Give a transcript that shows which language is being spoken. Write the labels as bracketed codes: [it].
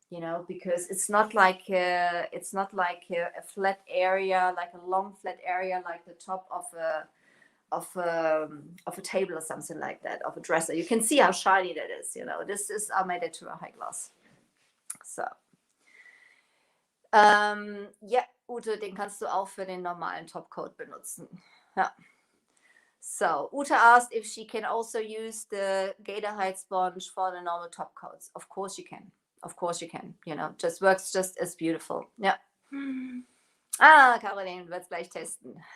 [en] You know, because it's not like a flat area, like a long flat area, like the top of a table or something like that, of a dresser. You can see how shiny that is. You know, I made it to a high gloss. So. [de] Ja, Ute, den kannst du auch für den normalen Topcoat benutzen. Ja. [en] So, Ute asked if she can also use the Gator Hide sponge for the normal top coats. Of course you can. Of course you can. You know, just works just as beautiful. [de] Ja. Ah, Caroline wird es gleich testen.